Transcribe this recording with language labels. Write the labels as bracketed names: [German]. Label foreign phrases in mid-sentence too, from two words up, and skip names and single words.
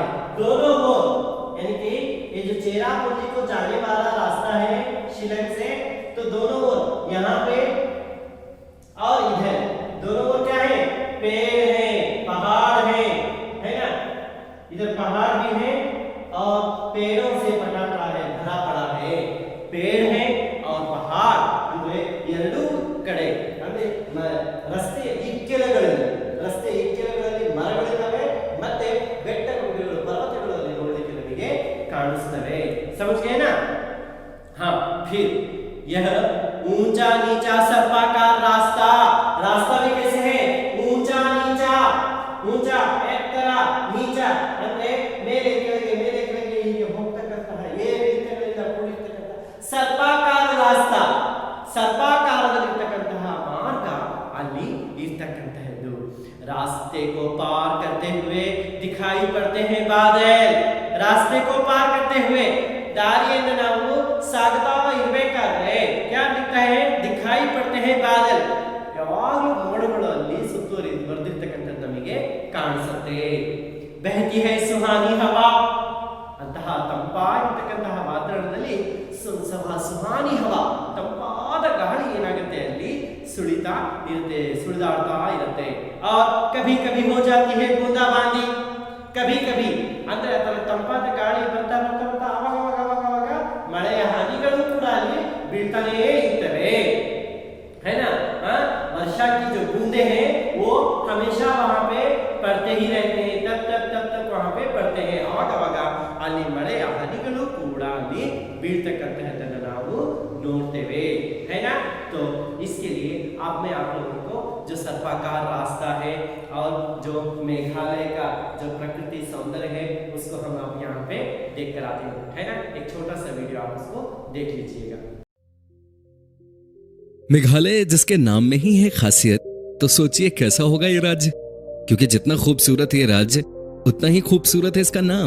[Hindi] दोनों ओर यानी कि ये जो चेरापूंजी को जाने वाला रास्ता है शिलांग से, तो दोनों ओर यहाँ पे और इधर दोनों ओर क्या है, पेड़ है, पहाड़ है ना। इधर पहाड़ भी है और पेड़ों से पटा पड़ा है, भरा पड़ा है। पेड़ है और पहाड़ [Kannada] ಅಂದ್ರೆ ಎರಡು ಕಡೆ ಅಂದ್ರೆ ರಸ್ತೆ ಇಕ್ಕೆಲಗಳಲ್ಲಿ ಮರಗಳಿದ್ದಾವೆ ಮತ್ತೆ ಬೆಟ್ಟಗುಡ್ಡಗಳು ಪರ್ವತಗಳಲ್ಲಿ ನೋಡಲಿಕ್ಕೆ ನಮಗೆ ಕಾಣಿಸ್ತವೆ। [Hindi] समझ गए ना। हाँ, फिर यह ऊंचा नीचा सर्पाकार रास्ता भी कैसे है, ऊंचा नीचा, ऊंचा एक तरह, नीचा [Kannada] ಅಂದ್ರೆ ಮೇಲೆ ಕೆಳಗೆ ಹೀಗೆ ಹೋಗ್ತಕ್ಕಂತಹ ಏರಿಳಿತಗಳಿಂದ ಕೂಡಿರ್ತಕ್ಕಂತಹ ಸರ್ಪಾಕಾರ ರಾಸ್ತಾ, ಸರ್ಪಾಕಾರದಲ್ಲಿರ್ತಕ್ಕಂತಹ ಮಾರ್ಗ ಅಲ್ಲಿ ಇರ್ತಕ್ಕಂತಹದ್ದು। [Hindi] रास्ते को पार करते हुए दिखाई पड़ते हैं बादल। रास्ते को पार करते हुए [Kannada] ದಾರಿಯನ್ನು ನಾವು ಸಾಗುತ್ತಾ ಇರಬೇಕಾದ್ರೆ [Hindi] क्या दिखता है, दिखाई पड़ते हैं बादल। [Kannada] ಯಾವಾಗಲೂ ಮೋಡಗಳು ಅಲ್ಲಿ ಸುತ್ತುವರಿದು ಬರೆದಿರ್ತಕ್ಕಂಥದ್ದು ನಮಗೆ ಕಾಣಿಸುತ್ತೆ। [Hindi] बहती है सुहानी हवा, [Kannada] ಅಂತಹ ತಂಪಾಗಿರ್ತಕ್ಕಂತಹ ವಾತಾವರಣದಲ್ಲಿ [Hindi] सुहानी हवा, [Kannada] ತಂಪಾದ ಗಾಳಿ ಏನಾಗುತ್ತೆ ಅಲ್ಲಿ ಸುಳಿತಾ ಇರುತ್ತೆ, ಸುಳಿದಾಡ್ತಾ ಇರುತ್ತೆ। [Hindi] और कभी कभी हो जाती है बूंदाबांदी, कभी कभी [Kannada] ಅಂದ್ರೆ ಅದರ ತಂಪಾದ ಗಾಳಿ ಬರ್ತಾ ಆವಾಗ ಮಳೆಯ ಹನಿಗಳು ಕೂಡ ಅಲ್ಲಿ ಬೀಳ್ತಾನೇ ಇರ್ತವೆ, [Hindi] है ना। वर्षा की जो बूंदे हैं वो हमेशा वहां पे पड़ते ही रहते हैं, तब तक वहां पे पड़ते हैं। [Kannada] आवाग ಅಲ್ಲಿ ಮಳೆಯ ಹನಿಗಳು ಕೂಡ ಅಲ್ಲಿ ಬೀಳ್ತಕ್ಕಂತಹದ್ದನ್ನು ನಾವು ನೋಡ್ತೇವೆ, [Hindi] है ना। तो इसके लिए अब मैं आप लोगों को जो सर्पाकार रास्ता है और जो मेघालय का जो प्रकृति सौंदर्य है उसको हम अब यहाँ पे देख कर आते हैं, है ना। एक छोटा सा वीडियो आप उसको देख लीजिएगा। मेघालय जिसके नाम में ही है खासियत, तो सोचिए कैसा होगा ये राज्य, क्योंकि जितना खूबसूरत ये राज्य उतना ही खूबसूरत है इसका नाम।